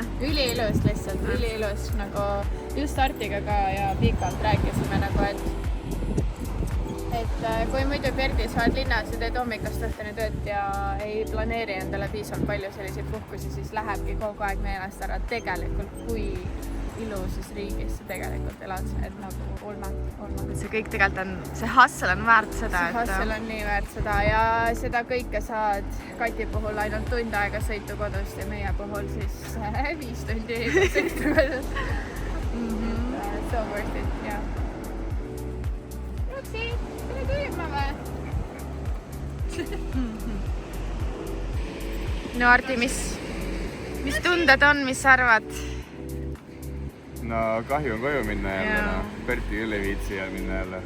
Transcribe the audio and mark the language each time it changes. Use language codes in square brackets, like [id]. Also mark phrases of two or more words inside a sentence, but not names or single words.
[et] Üliilus lihtsalt, üliilus nagu just Artiga ka ja pikalt rääkisime nagu, et kui muidu Perdis oled linnas ja teed hommikust õhtuni tööd ja ei planeeri endale piisavalt palju selliseid puhkusi, siis lähebki kogu aeg meelest ära tegelikult, kui ilusus riigis sa tegelikult elad, et nagu olme. See kõik tegelikult on, see hustle on väärt seda, See hustle on nii väärt seda ja seda kõike saad Kati puhul ainult tund aega sõitu kodust ja meie puhul siis 5 tundi sõitu kodust. [en] So worth it, [et] jah. Roksi, tule tüüma või? No Arti, mis tunded on, mis sa arvad? No kahju on koju minna jälle, Perti küll ei viitsi ja minna jälle.